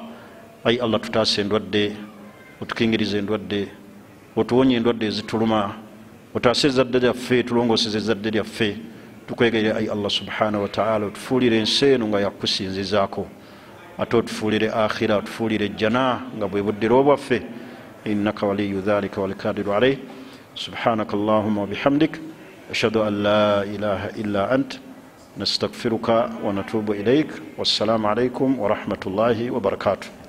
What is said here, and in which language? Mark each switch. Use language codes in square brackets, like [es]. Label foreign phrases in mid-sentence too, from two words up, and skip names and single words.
[lg] Ayi Allah tutaase endwadde, otukingirize endwadde, otuwonye endwadde ezituluma, otaase ezzadde lyaffe, tulongooseze ezzadde lyaffe. Tukwegayire ayi [ar] الله سبحانه وتعالى [lg] otufuulire ensi eno nga yakusinzizaako, ate otufuulire akhira, otufuulire jjana nga bwe buddiro bwaffe. [ar] إنك ولي ذلك والقادر عليه. سبحانك اللهم وبحمدك أشهد أن لا إله إلا أنت نستغفرك ونتوب إليك والسلام عليكم ورحمة الله وبركاته.